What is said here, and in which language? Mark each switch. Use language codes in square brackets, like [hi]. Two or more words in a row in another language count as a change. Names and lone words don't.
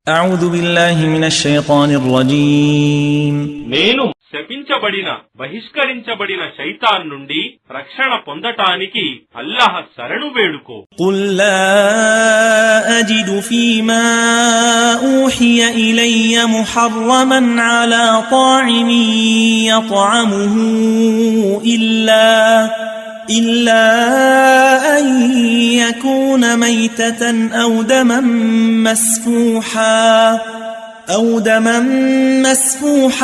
[ar] أعوذ بالله من الشيطان الرجيم [te] నేను శపించబడిన బహిష్కరించబడిన శైతాన్ నుండి రక్షణ పొందటానికి అల్లాహ్ శరణు వేడుకో. [ar] قل لا أجد فيما أوحي إلي محرما على طاعم يطعمه إلا أن يكون ميتة أو دما مسفوحا